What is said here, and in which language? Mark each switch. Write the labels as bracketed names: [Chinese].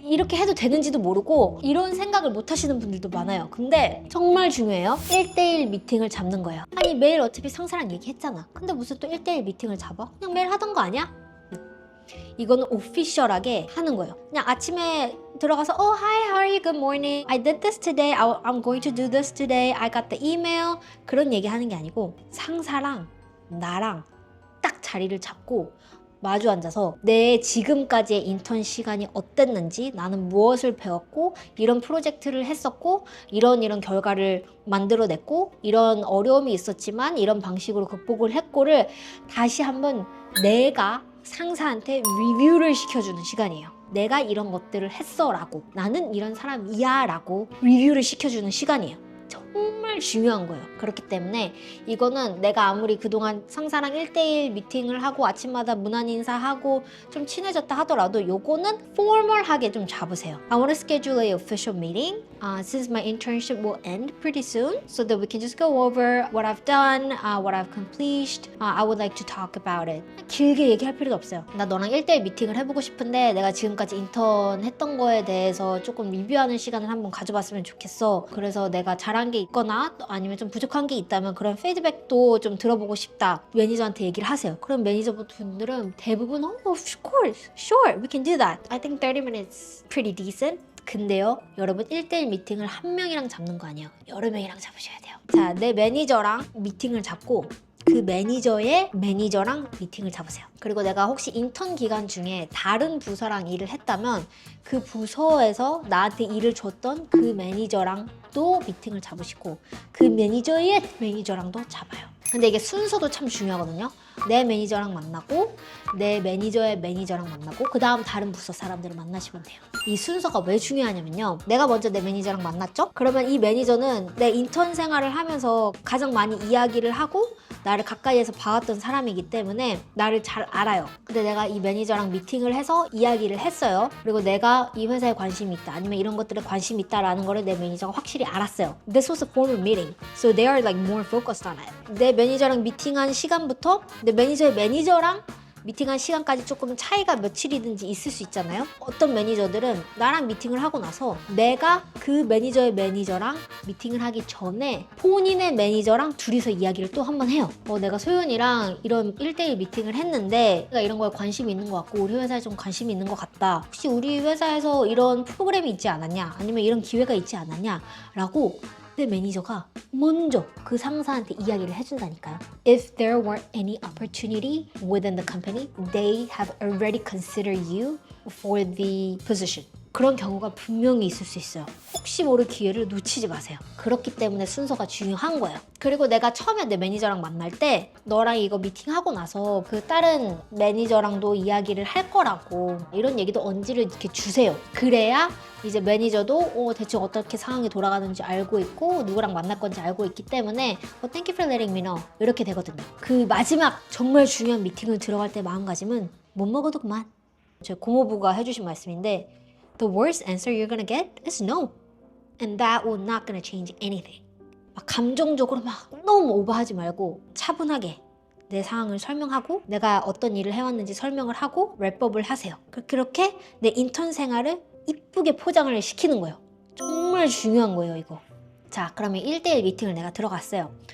[Korean] 이렇게 해도 되는지도 모르고 이런 생각을 못 하시는 분들도 많아요. 근데 정말 중요해요. 1대1 미팅을 잡는 거예요. 아니 매일 어차피 상사랑 얘기했잖아. 근데 무슨 또 1대1 미팅을 잡아? 그냥 매일 하던 거 아니야? 이거는 오피셜하게 하는 거예요. 그냥 아침에 들어가서 [English] hi, how are you? Good morning. I did this today. I'm going to do this today. I got the email. [Korean] 그런 얘기 하는 게 아니고 상사랑 나랑 딱 자리를 잡고 마주 앉아서 내 지금까지의 인턴 시간이 어땠는지, 나는 무엇을 배웠고 이런 프로젝트를 했었고 이런 결과를 만들어냈고 이런 어려움이 있었지만 이런 방식으로 극복을 했고를 다시 한번 내가 상사한테 리뷰를 시켜주는 시간이에요. 내가 이런 것들을 했어 라고, 나는 이런 사람이야 라고 리뷰를 시켜주는 시간이에요. 정말 중요한 거예요. 그렇기 때문에 이거는 내가 아무리 그동안 상사랑 1대1 미팅을 하고 아침마다 문안 인사하고 좀 친해졌다 하더라도 요거는 포멀하게 좀 잡으세요. [English] I want to schedule a official meeting since my internship will end pretty soon so that we can just go over what I've done, what I've accomplished. I would like to talk about it. [Korean] 길게 얘기할 필요도 없어요. 나 너랑 1대1 미팅을 해보고 싶은데 내가 지금까지 인턴 했던 거에 대해서 조금 리뷰하는 시간을 한번 가져봤으면 좋겠어. 그래서 내가 잘한 게 있거나 아니면 좀 부족한 게 있다면 그런 피드백도 좀 들어보고 싶다. 매니저한테 얘기를 하세요. 그럼 매니저분들은 대부분 [English] of course, sure, we can do that. I think 30 minutes pretty decent. [Korean] 근데요, 여러분 1대1 미팅을 한 명이랑 잡는 거 아니에요. 여러 명이랑 잡으셔야 돼요. 자, 내 매니저랑 미팅을 잡고 그 매니저의 매니저랑 미팅을 잡으세요. 그리고 내가 혹시 인턴 기간 중에 다른 부서랑 일을 했다면 그 부서에서 나한테 일을 줬던 그 매니저랑 또 미팅을 잡으시고 그 매니저의 매니저랑도 잡아요. 근데 이게 순서도 참 중요하거든요. 내 매니저랑 만나고 내 매니저의 매니저랑 만나고 그 다음 다른 부서 사람들을 만나시면 돼요. 이 순서가 왜 중요하냐면요. 내가 먼저 내 매니저랑 만났죠? 그러면 이 매니저는 내 인턴 생활을 하면서 가장 많이 이야기를 하고 나를 가까이에서 봐왔던 사람이기 때문에 나를 잘 알아요. 근데 내가 이 매니저랑 미팅을 해서 이야기를 했어요. 그리고 내가 이 회사에 관심이 있다 아니면 이런 것들에 관심이 있다라는 거를 내 매니저가 확실히 알았어요. [English] This was a formal meeting. So they are like more focused on it. [Korean] 내 매니저랑 미팅한 시간부터 내 매니저의 매니저랑 미팅한 시간까지 조금 차이가 며칠이든지 있을 수 있잖아요. 어떤 매니저들은 나랑 미팅을 하고 나서 내가 그 매니저의 매니저랑 미팅을 하기 전에 본인의 매니저랑 둘이서 이야기를 또 한 번 해요. 내가 소연이랑 이런 1대1 미팅을 했는데 내가 이런 거에 관심이 있는 것 같고 우리 회사에 좀 관심이 있는 것 같다. 혹시 우리 회사에서 이런 프로그램이 있지 않았냐? 아니면 이런 기회가 있지 않았냐? 라고 내 매니저가 먼저 그 상사한테 이야기를 해준다니까요. [English] If there were any opportunity within the company, they have already considered you for the position. [Korean] 그런 경우가 분명히 있을 수 있어요. 혹시 모를 기회를 놓치지 마세요. 그렇기 때문에 순서가 중요한 거예요. 그리고 내가 처음에 내 매니저랑 만날 때 너랑 이거 미팅하고 나서 그 다른 매니저랑도 이야기를 할 거라고 이런 얘기도 언지를 이렇게 주세요. 그래야 이제 매니저도 대충 어떻게 상황이 돌아가는지 알고 있고 누구랑 만날 건지 알고 있기 때문에 [English] Thank you for letting me know [Korean] 이렇게 되거든요. 그 마지막 정말 중요한 미팅을 들어갈 때 마음가짐은 못 먹어도 그만. 제 고모부가 해주신 말씀인데 [English] The worst answer you're gonna get is no. And that will not gonna change anything. [Korean] 막 감정적으로 막 너무 오버하지 말고 차분하게 내 상황을 설명하고 내가 어떤 일을 해왔는지 설명을 하고 랩업을 하세요. 그렇게 내 인턴 생활을 이쁘게 포장을 시키는 거예요. 정말 중요한 거예요, 이거. 자, 그러면 1대1 미팅을 내가 들어갔어요.